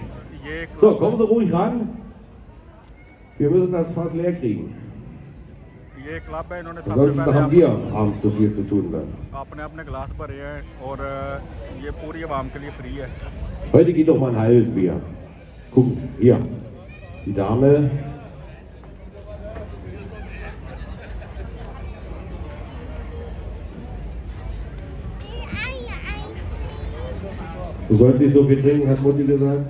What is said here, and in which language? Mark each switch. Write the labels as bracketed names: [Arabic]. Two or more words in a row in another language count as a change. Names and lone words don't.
[Hindi] ये [German] So, kommen Sie ruhig ran. Wir müssen das Fass leer kriegen. [Hindi] ये क्लब है, इन्होंने सबसे [German] Ansonsten [Hindi] पहले [German] haben wir abends zu viel zu tun dann. [Hindi] अपने अपने गिलास भरे हैं और ये पूरी आवाम के लिए फ्री है। [German] Heute geht doch mal ein halbes Bier. Gucken, hier. Die Dame. Du sollst nicht so viel trinken, hat Mutti gesagt.